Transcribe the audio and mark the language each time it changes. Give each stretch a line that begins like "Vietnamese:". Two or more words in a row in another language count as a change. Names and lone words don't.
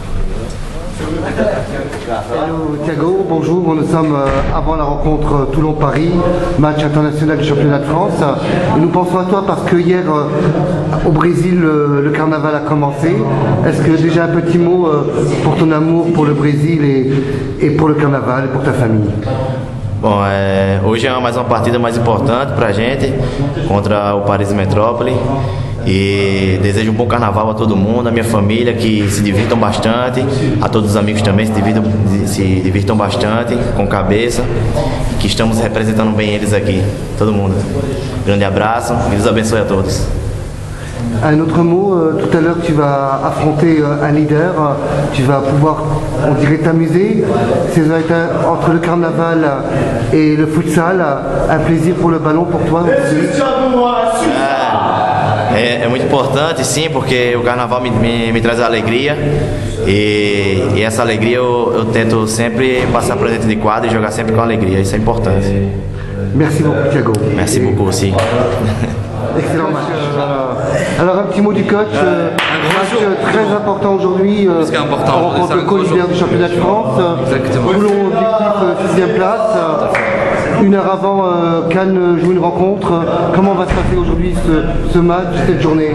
French: Hello Thiago, bonjour, nous sommes avant la rencontre Toulon-Paris, match international du championnat de France. Et nous pensons à toi parce que hier au Brésil le carnaval a commencé. Est-ce que déjà un petit mot pour ton amour pour le Brésil et pour le carnaval et pour ta famille?
Portuguese: Bom, hoje é mais uma partida mais importante para a gente contra o Paris Metrópole. E desejo um bom carnaval a todo mundo, a minha família, que se divirtam bastante, a todos os amigos também se divirtam bastante, com cabeça, que estamos representando bem eles aqui, todo mundo. Grande abraço, que Deus abençoe a todos.
French: Un autre mot, tout à l'heure tu vas affronter un leader, tu vas pouvoir, on dirait, t'amuser. C'est entre le carnaval et le futsal, un plaisir pour le ballon pour toi aussi.
Portuguese: É muito importante, sim, porque o carnaval me traz alegria e essa alegria eu tento sempre passar para dentro de quadra e jogar sempre com alegria, isso é importante.
French: Merci beaucoup Thiago. Merci beaucoup aussi. Excellent match. Alors un petit mot du coach, match très important aujourd'hui, on rencontre le co-leader du championnat de France, Toulon objectif 6e place. Une heure avant, Cannes joue une rencontre. Comment va se passer aujourd'hui ce match, cette journée?